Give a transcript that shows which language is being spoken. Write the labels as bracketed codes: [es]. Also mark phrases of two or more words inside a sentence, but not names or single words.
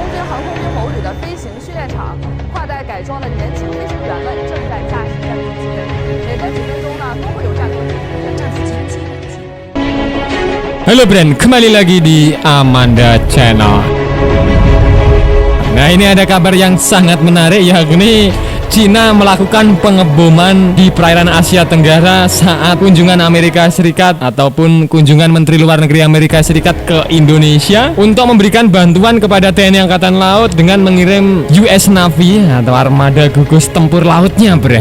[zh] 航空军某旅的飞行训练场，跨代改装的年轻飞行员们正在驾驶战斗机，每隔几分钟呢都会有战斗机战死前期。 [id] Halo Brand, kembali lagi di Amanda Channel. Nah, ini ada kabar yang sangat menarik, yakni Cina melakukan pengeboman di perairan Asia Tenggara saat kunjungan Amerika Serikat ataupun kunjungan Menteri Luar Negeri Amerika Serikat ke Indonesia untuk memberikan bantuan kepada TNI Angkatan Laut dengan mengirim [en] US Navy [id] atau armada gugus tempur lautnya, Brand.